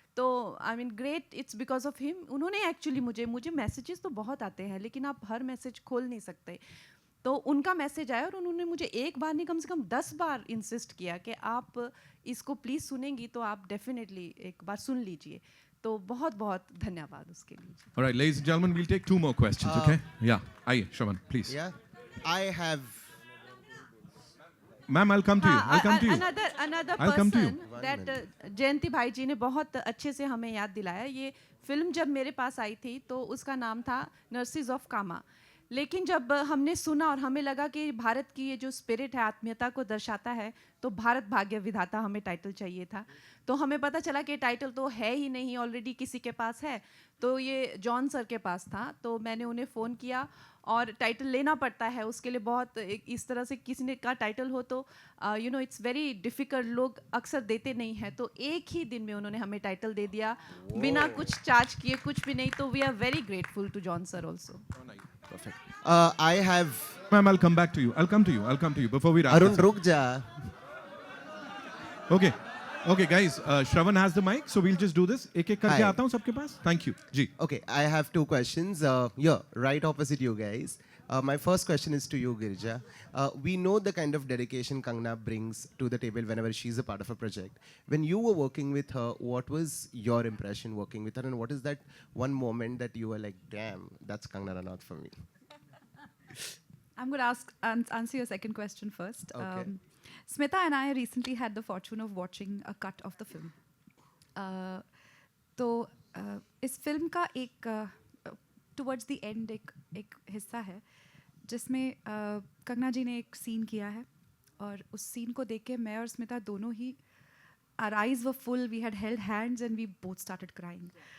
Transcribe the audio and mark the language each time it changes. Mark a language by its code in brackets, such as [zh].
[hi] तो I mean great, it's because of him. उन्होंने actually मुझे मैसेजेस तो बहुत आते हैं, लेकिन आप हर मैसेज खोल नहीं सकते. तो उनका मैसेज आया और उन्होंने मुझे एक बार नहीं कम से कम 10 बार इंसिस्ट किया कि आप इसको प्लीज़ सुनेंगी तो आप डेफिनेटली एक बार सुन लीजिए. तो बहुत बहुत धन्यवाद उसके लिए. [en] All right, ladies and gentlemen, we'll take 2 more questions, okay? Yeah, आइए Shravan, please. Yeah, I have. Ma'am, I'll come to you. I'll come to you. Another I'll come to you. [hi] person that जयंती भाई जी ने बहुत अच्छे से हमें याद दिलाया. ये फिल्म जब मेरे पास आई थी तो उसका नाम था नर्सिस ऑफ कामा. लेकिन जब हमने सुना और हमें लगा कि भारत की ये जो स्पिरिट है, आत्मीयता को दर्शाता है, तो भारत भाग्य विधाता हमें टाइटल चाहिए था. तो हमें पता चला कि टाइटल तो है ही नहीं, ऑलरेडी किसी के पास है. तो ये जॉन सर के पास था. तो मैंने उन्हें फ़ोन किया, और टाइटल लेना पड़ता है उसके लिए. बहुत इस तरह से किसी ने का टाइटल हो तो you know it's very difficult, लोग अक्सर देते नहीं हैं. तो एक ही दिन में उन्होंने हमें टाइटल दे दिया बिना कुछ चार्ज किए, कुछ भी नहीं. [en] तो we are very grateful to John sir also. I have. Ma'am, I'll come back to you. I'll come to you. Before we wrap Arun, this up. [hi] रुक जा. [en] Okay. Okay, guys. Shravan has the mic, so we'll just do this. [hi] एक-एक करके [en] Hi. [hi] आता हूँ सबके पास. Thank you. Ji. [en] Okay, I have two questions. Yeah, right opposite you guys. My first question is to you, Girija. We know the kind of dedication Kangna brings to the table whenever she's a part of a project. When you were working with her, what was your impression working with her, and what is that one moment that you were like, damn, that's Kangna Ranaut for me? I'm going to answer your second question first. Okay. Smita and I recently had the fortune of watching a cut of the film. [hi] तो इस film का एक towards the end एक हिस्सा है जिसमें कंगना जी ने एक सीन किया है और उस सीन को देख के मैं और स्मिता दोनों ही our eyes were full, we had held hands and we both started crying.